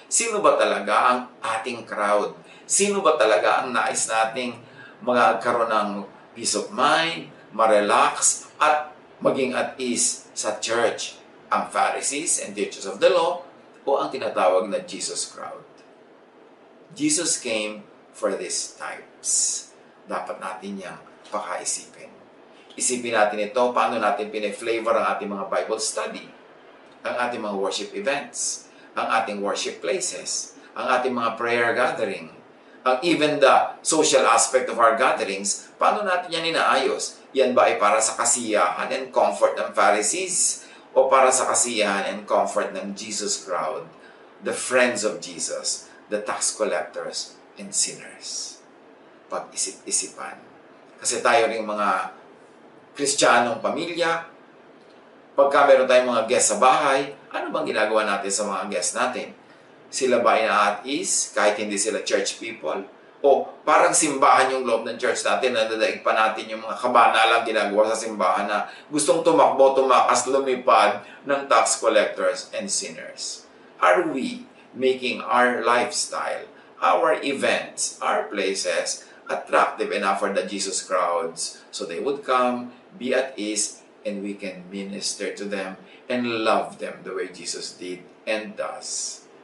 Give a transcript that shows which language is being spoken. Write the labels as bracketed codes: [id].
[tl] Sino ba talaga ang ating crowd? Sino ba talaga ang nais nating magkaroon ng [en] peace of mind, [tl] ma-relax, at maging at ease sa church? Ang Pharisees and teachers of the law o ang tinatawag na Jesus crowd? [en] Jesus came for these types. [tl] Dapat natin niyang pakaisipin. Isipin natin ito, paano natin pine-flavor ang ating mga Bible study, ang ating mga worship events, ang ating worship places, ang ating mga prayer gathering, [en] even the social aspect of our gatherings, [tl] paano natin yan inaayos? Yan ba ay para sa kasiyahan and comfort ng Pharisees o para sa kasiyahan and comfort ng Jesus crowd, [en] the friends of Jesus, the tax collectors and sinners? [tl] Pag-isip-isipan. Kasi tayo ring mga Kristiyanong pamilya, pagka meron tayong mga guest sa bahay, ano bang ginagawa natin sa mga guest natin? Sila ba ay at ease kahit hindi sila church people? O parang simbahan yung loob ng church natin, nadadaig pa natin yung mga kabanalang ginagawa sa simbahan na gustong tumakbo, tumakas, lumipad ng tax collectors and sinners? [en] Are we making our lifestyle, our events, our places attractive enough for the Jesus crowds so they would come, be at ease, and we can minister to them and love them the way Jesus did and does?